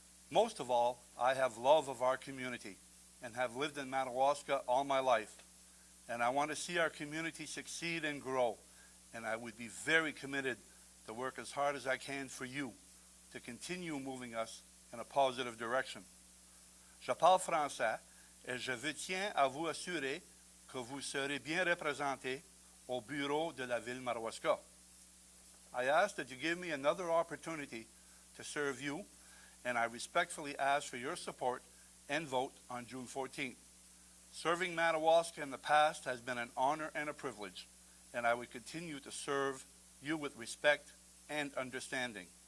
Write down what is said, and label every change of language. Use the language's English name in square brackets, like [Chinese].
[English] Most of all, I have love of our community and have lived in Madawaska all my life. And I want to see our community succeed and grow. And I would be very committed to work as hard as I can for you to continue moving us in a positive direction. [French] Je parle français et je vous tiens à vous assurer que vous serez bien représenté au bureau de la ville Madawaska. [English] I ask that you give me another opportunity to serve you, and I respectfully ask for your support and vote on June 14th. Serving Madawaska in the past has been an honor and a privilege, and I would continue to serve you with respect and understanding.